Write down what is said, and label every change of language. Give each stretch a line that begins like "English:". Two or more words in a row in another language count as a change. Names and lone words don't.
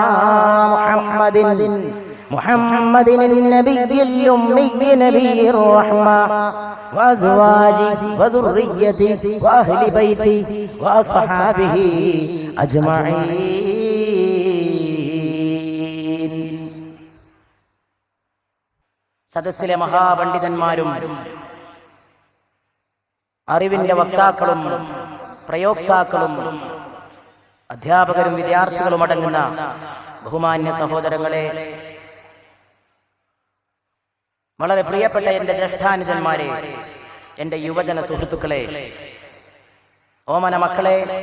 Arabic: محمد النبي الأمي نبي الرحمة وأزواجه وذريته وأهل بيته وأصحابه أجمعين.
Malayalam: സദസ്സിലെ മഹാപണ്ഡിതന്മാരും അറിവിന്റെ വക്താക്കളും പ്രയോക്താക്കളും അധ്യാപകരും വിദ്യാർത്ഥികളും അടങ്ങുന്ന ബഹുമാന്യ സഹോദരങ്ങളെ, വളരെ പ്രിയപ്പെട്ട എൻ്റെ ജ്യേഷ്ഠാനുജന്മാരെ, എൻ്റെ യുവജന സുഹൃത്തുക്കളെ, ഓമന മക്കളെ,